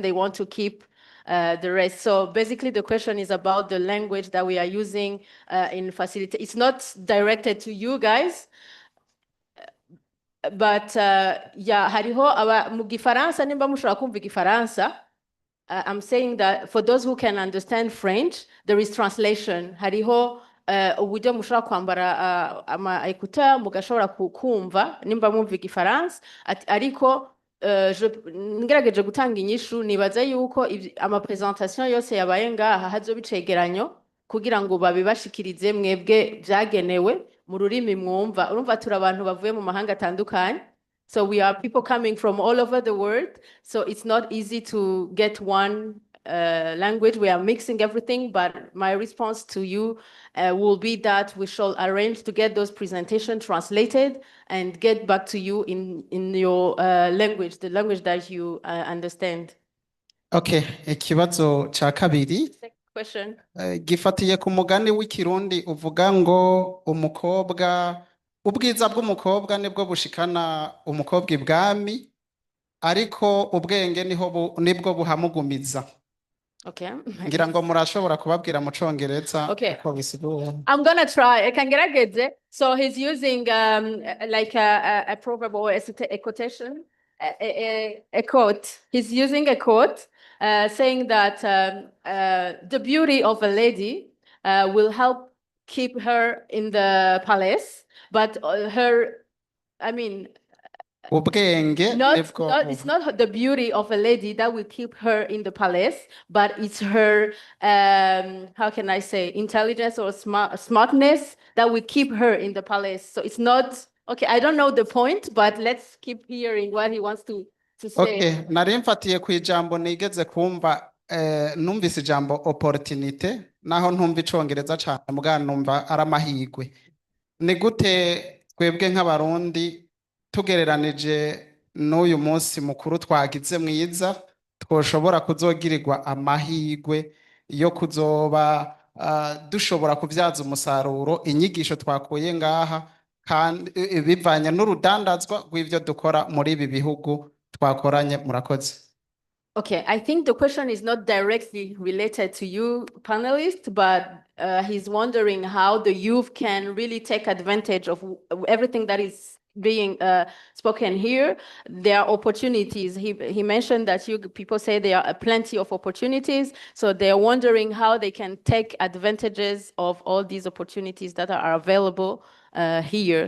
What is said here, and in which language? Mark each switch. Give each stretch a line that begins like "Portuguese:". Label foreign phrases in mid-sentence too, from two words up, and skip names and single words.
English: They want to keep the rest. So basically the question is about the language that we are using in facilitate. It's not directed to you guys, but yeah,
Rundi: hariho mu Gifaransa nimba mushobora kumva Igifaransa.
English: I'm saying that for those who can understand French, there is translation.
Rundi: Hariho uburyo mushobora kwambara ama écouteurs mugashobora kumva nimba mwumva Igifaransa, ariko ngerageje gutanga inyishu nibaza yuko ama presentation yose yabaye ngaha hazoba icegeranyo kugira ngo babibashikirize mwebwe byagenewe mu rurimi mwumva. Urumva turi abantu bavuye mu mahanga atandukanye.
English: So we are people coming from all over the world. So it's not easy to get one language. We are mixing everything, but my response to you will be that we shall arrange to get those presentations translated and get back to you in your language, the language that you understand.
Rundi: Okay, ikibazo ca kabiri. Question. Gifatiye ku mugani w'ikirundi uvuga ngo umukobwa, ubwiza bw'umukobwa nibwo bushikana umukobwa ibwami, ariko ubwenge nibwo buhamugumiza. Okay. Ngira ngo murashobora kubabwira mu Congereza uko bisigura.
English: I'm gonna try. I can get it. So he's using like a proverb or a quotation, a quote. He's using a quote saying that the beauty of a lady will help keep her in the palace, but it's not the beauty of a lady that will keep her in the palace, but it's her, how can I say, intelligence or smartness that will keep her in the palace. So it's not, okay, I don't know the point, but let's keep hearing what he wants to say.
Rundi: Okay, nari mfatiye ku ijambo nigeze kumva, numvise ijambo opportunité, naho ntumva Icongereza cyane mugana numva aramahirwe. Ni gute twebwe nk'abarundi tugereranije n'uyu munsi mukuru twagize mwiza twoshobora kuzogirirwa amahirwe yo kuzoba dushobora kubyaza umusaruro inyigisho twakuye ngaha kandi bivanye n'urudandazwa rw'ivyo dukora muri ibi bihugu twakoranye. Murakoze.
English: Okay, I think the question is not directly related to you panelists, but he's wondering how the youth can really take advantage of everything that is being spoken here. There are opportunities. He mentioned that people say there are plenty of opportunities, so they're wondering how they can take advantages of all these opportunities that are available here.